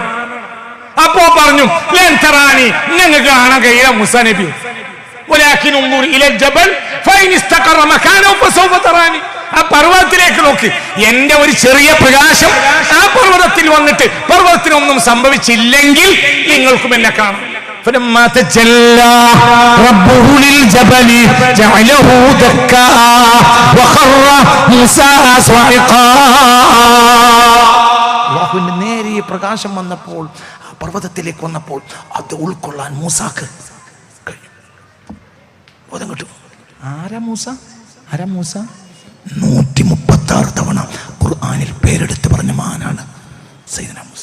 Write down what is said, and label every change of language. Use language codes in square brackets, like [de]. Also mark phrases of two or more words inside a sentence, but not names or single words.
[ml] അപ്പോ പറഞ്ഞു, [ar] لن تراني, [ml] നിങ്ങൾക്ക് കാണാൻ കഴിയില്ല മൂസാ നബി. [ar] ولكن انظر إلى الجبل فإن استقر مكانه فسوف تراني. [ml] ആ പർവ്വതത്തിലേക്ക് നോക്ക്, എന്റെ ഒരു ചെറിയ പ്രകാശം ആ പർവ്വതത്തിൽ വന്നിട്ട് പർവ്വതത്തിനൊന്നും സംഭവിച്ചില്ലെങ്കിൽ നിങ്ങൾക്കും എന്നെ കാണാം. [ar] فلما تجلى ربه للجبل جعله دكا وخر موسى صاعقا. [ml] അല്ലാഹുവിന്റെ നേരിയ പ്രകാശം വന്നപ്പോൾ, ആ പർവ്വതത്തിലേക്ക് വന്നപ്പോൾ അത് ഉൾക്കൊള്ളാൻ മൂസാക്ക് കഴിയും. ബോധം കിട്ടും. ആരാ മൂസ? 136 തവണ ഖുർആനിൽ പേരെടുത്ത് പറഞ്ഞ മഹാനാണ് സയ്യിദുനാ മൂസ.